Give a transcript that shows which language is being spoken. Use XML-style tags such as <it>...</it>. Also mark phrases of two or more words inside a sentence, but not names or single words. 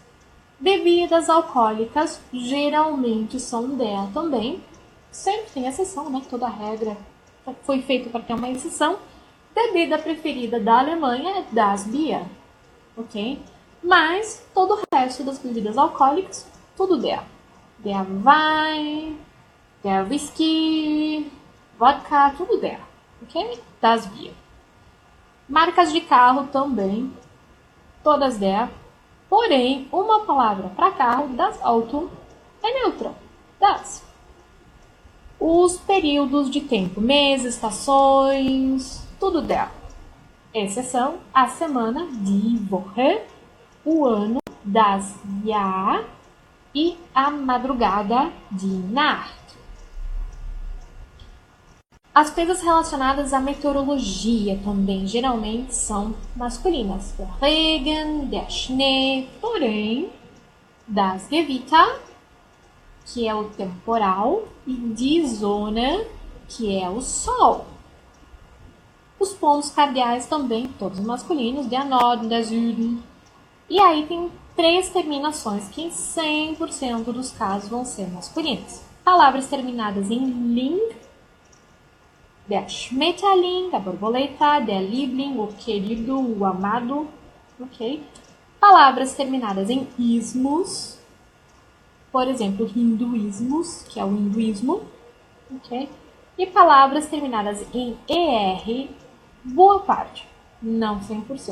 <pt>Bebidas alcoólicas geralmente são der também. Sempre tem exceção, né? Toda regra foi feita para ter uma exceção. Bebida preferida da Alemanha é</pt> <de>das Bier,</de> <pt>ok? Mas todo o resto das bebidas alcoólicas, tudo der.</pt> <de>Der Wein, der Whisky, vodka, tudo der, ok? Das Bier.</de> <pt>Marcas de carro também, todas der. Porém, uma palavra para carro,</pt> <de>das Auto,</de> <pt>é neutra, das. Os períodos de tempo, meses, estações, tudo der. Exceção, a semana,</pt> <de>die Woche,</de> <pt>o ano,</pt> <de>das Jahr</de> <pt>e a madrugada,</pt> <de>die Nacht.</de> <pt>As coisas relacionadas à meteorologia também geralmente são masculinas.</pt> <de>Der Regen, der Schnee, porém, das Gewitter,</de> <pt>que é o temporal, e</pt> <de>die Sonne,</de> <pt>que é o sol. Os pontos cardeais também, todos masculinos,</pt> <de>der Norden, der Süden.</de> <pt>E aí tem 3 terminações que em 100% dos casos vão ser masculinas. Palavras terminadas em ling,</pt> <de>der Schmetterling,</de> <pt>a borboleta,</pt> <de>der Liebling,</de> <pt>o querido, o amado, ok? Palavras terminadas em ismos, por exemplo, hinduísmos, que é o hinduísmo, ok? E palavras terminadas em ER, boa parte, não 100%.</pt>